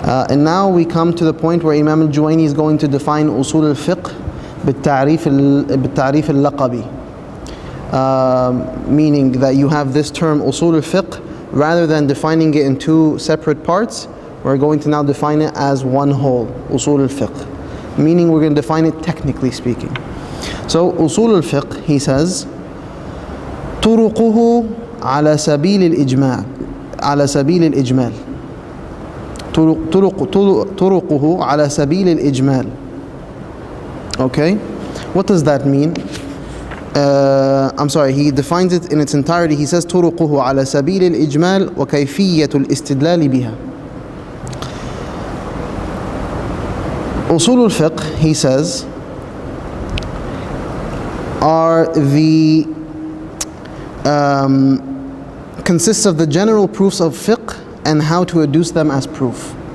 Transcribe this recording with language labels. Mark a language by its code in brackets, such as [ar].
[en] And now we come to the point where Imam al-Juwayni is going to define usul al-fiqh [ar] بالتعريف اللقبي, [en] meaning that you have this term usul al-fiqh, rather than defining it in two separate parts, we're going to now define it as one whole, usul al-fiqh, meaning we're going to define it technically speaking. So usul al-fiqh, he says, [ar] طرقه على سبيل الإجمال على سبيل الإجمال طرقه على سبيل الإجمال. [en] Okay, what does that mean? He defines it in its entirety. He says [ar] طرقه على سبيل الإجمال وكيفية الاستدلال بها. [en] Usul al-fiqh, he says, are the consists of the general proofs of fiqh and how to adduce them as proof.